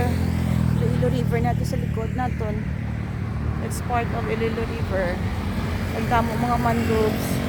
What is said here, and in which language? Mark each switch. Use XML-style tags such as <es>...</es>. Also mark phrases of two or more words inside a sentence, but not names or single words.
<hil>Iloilo River natin sa likod naton.</hil> <en>It's part of Iloilo River.</en> <hil>Ang damo mga mangroves.</hil>